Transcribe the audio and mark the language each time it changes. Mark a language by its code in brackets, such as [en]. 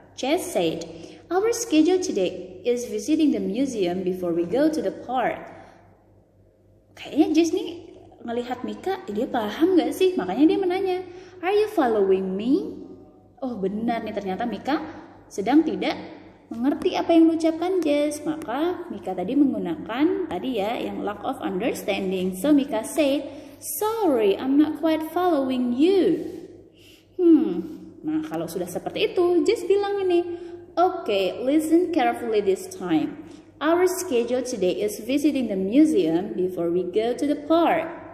[en] Jess said, "Our schedule today is visiting the museum before we go to the park." [id] Kayaknya Jess nih ngelihat Mika, dia paham gak sih? Makanya dia menanya, [en] "Are you following me?" [id] Oh benar nih, ternyata Mika sedang tidak mengerti apa yang diucapkan Jess. Maka Mika tadi menggunakan tadi ya yang lack of understanding. [en] So Mika said, "Sorry, I'm not quite following you." [id] Nah kalau sudah seperti itu, Jess bilang ini, [en] "Okay, listen carefully this time. Our schedule today is visiting the museum before we go to the park."